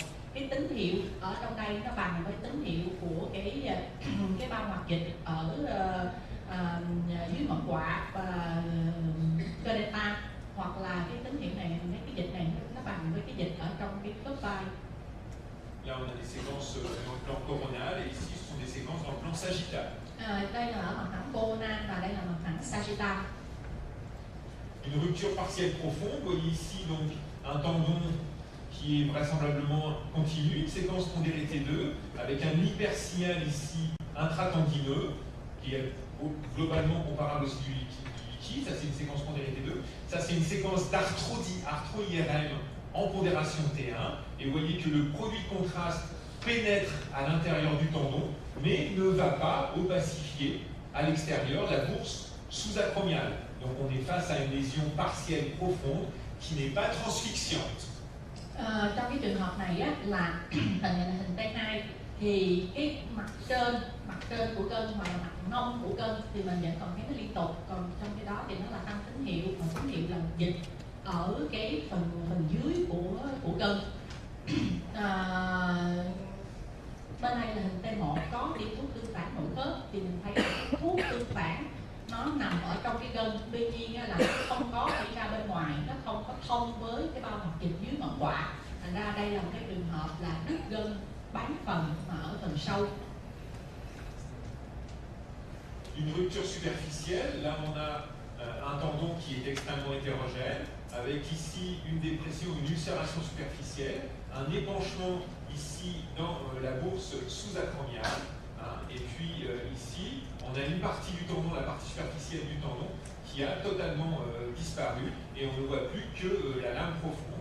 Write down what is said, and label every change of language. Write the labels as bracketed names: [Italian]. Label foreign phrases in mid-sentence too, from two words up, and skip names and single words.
[Vietnamese] Cái tín hiệu ở trong đây nó bằng với tín hiệu của cái bao hoạt dịch ở dưới mỏng quạ và cơ delta, hoặc là cái tín hiệu này, cái dịch này nó bằng với cái dịch ở trong cái khớp vai. [French] Là, on a des séquences dans le plan coronal et ici, ce sont des séquences dans le plan sagittal. [Vietnamese] Đây là ở mặt thẳng coronal và đây là mặt thẳng sagittal. [French] une rupture partielle profonde. Vous voyez ici donc un tendon qui est vraisemblablement continu, une séquence pondérée T2, avec un hypersignal ici intratendineux, qui est globalement comparable au du liquide. Ça, c'est une séquence pondérée T2. Ça, c'est une séquence d'arthro-IRM en pondération T1. Et vous voyez que le produit de contraste pénètre à l'intérieur du tendon, mais ne va pas opacifier à l'extérieur la bourse sous-acromiale. Donc on est face à une lésion partielle profonde qui n'est pas transfixiante. [Vietnamese] Trong cái trường hợp này á, là hình này là hình T2 thì cái mặt trên của gân hoặc là mặt nông của gân thì mình vẫn còn thấy nó liên tục, còn trong cái đó thì nó là tăng tín hiệu, mà tín hiệu là dịch ở cái phần dưới của gân. Bên này là hình T1 có tiêm thuốc tương phản nội khớp thì mình thấy thuốc tương phản nó nằm ở trong cái gân, tuy nhiên là nó không có đi ra bên ngoài, nó không có thông với cái bao mạch dịch dưới ngọn quạ. Thành ra đây là một cái trường hợp là đứt gân bán phần mà ở phần sâu. [French] Une rupture superficielle, là on a un tendon qui est extrêmement hétérogène, avec ici une dépression, une ulcération superficielle, un épanchement ici dans la bourse sous-acromiale, hein, et puis ici on a une partie du tendon, la partie superficielle du tendon, qui a totalement disparu, et on ne voit plus que la lame profonde.